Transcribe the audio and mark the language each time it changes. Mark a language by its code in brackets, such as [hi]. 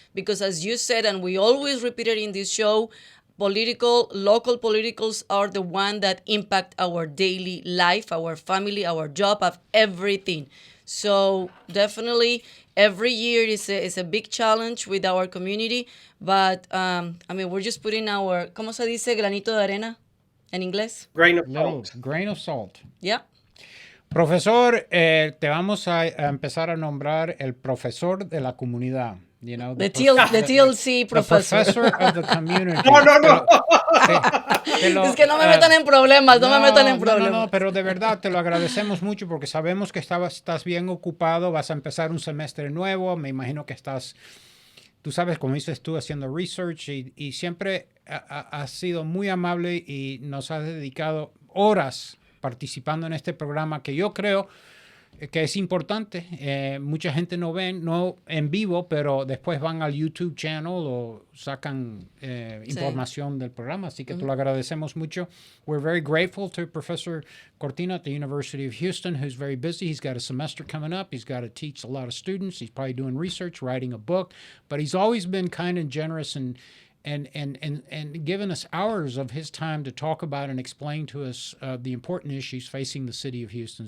[en] Because as you said, and we always repeat it in this show, local politicals are the one that impact our daily life, our family, our job, of everything. So definitely every year is a big challenge with our community. But I mean, we're just putting our, [es] ¿cómo se dice granito de arena en inglés? [en] Grain of Little salt. grain of salt. Yeah. [es] Profesor, te vamos a empezar a nombrar el profesor de la comunidad. [en] You know, The TLC the professor. professor of the community. [es] No. Es que no me metan en problemas, no me metan en No, problemas. pero de verdad te lo agradecemos mucho porque sabemos que estás bien ocupado, vas a empezar un semestre nuevo, me imagino que tú sabes, como dices tú, haciendo research y siempre has sido muy amable y nos has dedicado horas participando en este programa que yo creo que es importante. Mucha gente no en vivo, pero después van al YouTube channel o sacan información del programa, así que te lo agradecemos mucho. [en] We're very grateful to Professor Cortina at the University of Houston, who's very busy. He's got a semester coming up. He's got to teach a lot of students. He's probably doing research, writing a book, but he's always been kind and generous and given us hours of his time to talk about and explain to us the important issues facing the city of Houston.